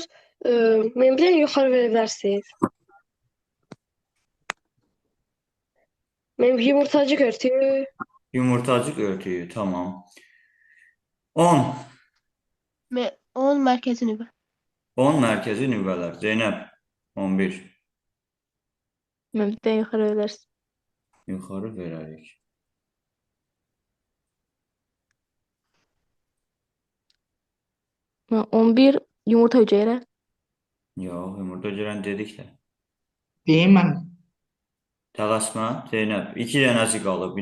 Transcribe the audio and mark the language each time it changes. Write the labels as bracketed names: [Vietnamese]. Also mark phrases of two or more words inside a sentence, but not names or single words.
[Turkish] Benim bir de yukarı verebilirsiniz. Benim yumurtacık örtüyü. Yumurtacık örtüyü. Tamam. 10. 10 merkezi nüve. [Azerbaijani] 10 mərkəzi nüvələr. Zeynəb 11. [Turkish] Ben bir de yukarı verebilirsin. [Azerbaijani] Yuxarı verərik. [Turkish] 11 yumurta hücreleri. [Azerbaijani] Yox, yumurta girən dedik də. Deyim mən. Tələsmə, Zeynəb. 2 dənəsi qalıb.